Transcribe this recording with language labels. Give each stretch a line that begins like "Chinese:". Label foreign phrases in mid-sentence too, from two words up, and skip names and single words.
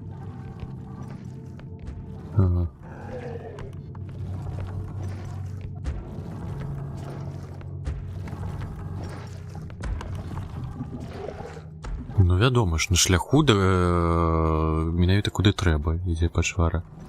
Belarusian: Ага. Ну, вядома ж, на шляху менавіта куди треба, ідзе пачвара.